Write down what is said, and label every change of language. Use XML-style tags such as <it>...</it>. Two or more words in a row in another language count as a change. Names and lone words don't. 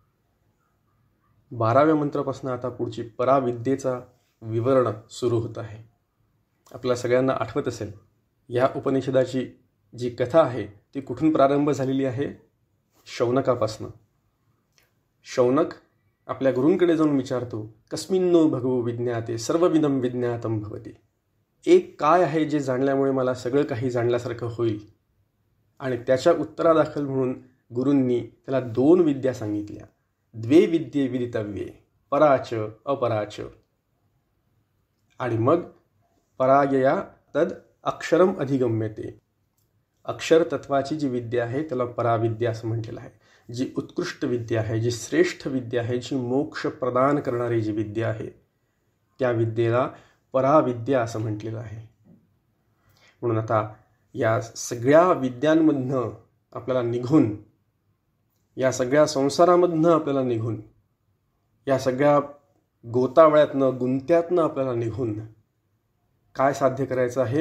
<mr>12व्या मंत्रापासून आता पुढची पराविद्येचा विवरण सुरू होत आहे. आपल्या सगळ्यांना आठवत असेल, या उपनिषदाची जी कथा आहे ती कुठून प्रारंभ झालेली आहे? शौनकापासनं. शौनक आपल्या गुरूंकडे जाऊन विचारतो,</mr> <sa>कस्मिन्नो भगवो विज्ञाते सर्वविदं विज्ञातं भवति.</sa> <mr>एक काय आहे जे जाणल्यामुळे मला सगळं काही जाणल्यासारखं होईल? आणि त्याच्या उत्तरादाखल म्हणून गुरूंनी त्याला 2 विद्या सांगितल्या.</mr> <sa>2 विद्ये विदितव्ये, पराच अपराच.</sa> <mr>आणि मग</mr> <sa>परायया तद अक्षरम अधिगम्यते.</sa> <mr>अक्षर तत्वाची जी विद्या आहे त्याला पराविद्या असं म्हटलेलं आहे. जी उत्कृष्ट विद्या आहे, जी श्रेष्ठ विद्या आहे, जी मोक्ष प्रदान करणारी जी विद्या आहे, त्या विद्येला पराविद्या असं म्हटलेलं आहे. म्हणून आता या सगळ्या विद्यांमधनं आपल्याला निघून, या सगळ्या संसारामधनं आपल्याला निघून, या सगळ्या गोतावळ्यातनं, गुंत्यातनं आपल्याला निघून काय साध्य करायचं आहे?</mr>